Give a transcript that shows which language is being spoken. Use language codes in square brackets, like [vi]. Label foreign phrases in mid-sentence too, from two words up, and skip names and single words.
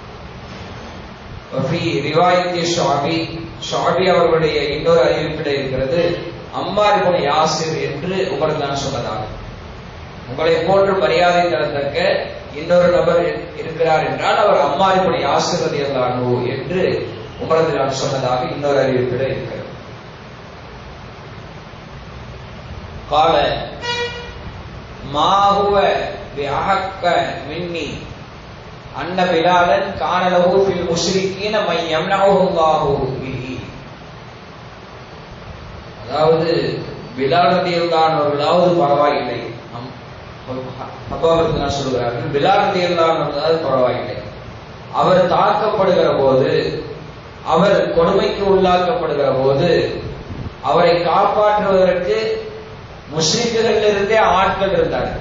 [ta] ஷுஅபி அவர்களுடைய இன்னொரு அறிவிப்பில் இருக்கிறது, அம்மார் இப்னு யாசிர் என்று உமர் ரலியல்லாஹு சொன்னதாக. உங்களை போன்று மரியாதை தரத்தக்க இன்னொரு நபர் இருக்கிறார் என்றால் அவர் அம்மார் இப்னு யாசிர் [ar] رضي الله عنه [ta] என்று உமர் ரலியல்லாஹு சொன்னதாக இன்னொரு அறிவிப்பில் இருக்கிறது. [ar] قال ما هو بأحق مني أن بلالا كان له في المشركين من يمنعه الله به. [ta] அதாவது பிலால் ரலியல்லாஹு அவர்களாவது பரவாயில்லை, ஹப்பாப் ரலியல்லாஹு சொல்கிறார்கள், பிலால் ரலியல்லாஹு அவர்களாவது பரவாயில்லை, அவர் தாக்கப்படுகிற போது, அவர் கொடுமைக்கு உள்ளாக்கப்படுகிற போது அவரை காப்பாற்றுவதற்கு முஸ்லிம்களிலிருந்தே ஆட்கள் இருந்தார்கள்.